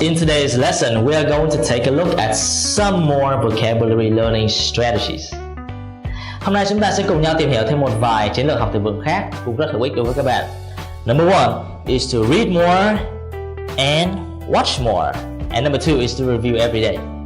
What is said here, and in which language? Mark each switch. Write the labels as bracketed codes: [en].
[en] In today's lesson, we are going to take a look at some more vocabulary learning strategies. [vi] Hôm nay chúng ta sẽ cùng nhau tìm hiểu thêm một vài chiến lược học từ vựng khác cũng rất hữu ích đối với các bạn. [en] Number one is to read more and watch more. And number two is to review every day.